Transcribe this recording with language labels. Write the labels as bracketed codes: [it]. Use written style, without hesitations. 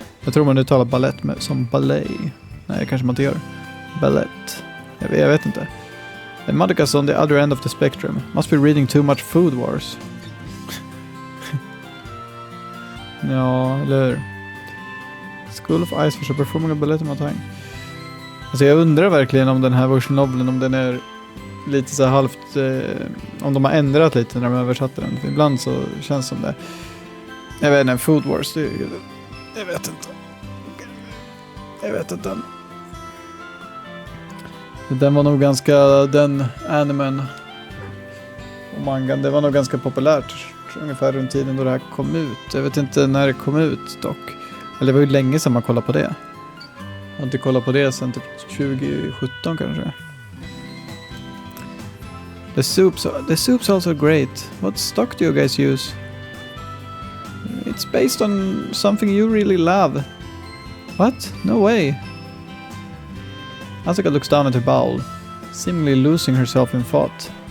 [sv] Jag tror man uttalar ballett som ballet. Nej, kanske man inte gör. Ballett. Jag vet inte. [en] And Madaga's on the other end of the spectrum. Must be reading too much Food Wars. [sv] Ja, eller [en] School of Ice Fish are performing a ballet on my tongue. [sv] Alltså jag undrar verkligen om den här version noveln, om den är lite så halvt, om de har ändrat lite när de översatte den. För ibland så känns det som det. Jag vet inte, Food Wars, jag vet inte. Den var nog ganska, den animen och mangan, det var nog ganska populärt ungefär runt tiden då det här kom ut. Jag vet inte när det kom ut dock. Eller det var ju länge sedan man kollade på det. Jag har inte kollat på det sedan typ 2017 kanske. [en] The soup's also great. What stock do you guys use? It's based on something you really love. What? No way. Asuka looks down at her bowl, seemingly losing herself in thought.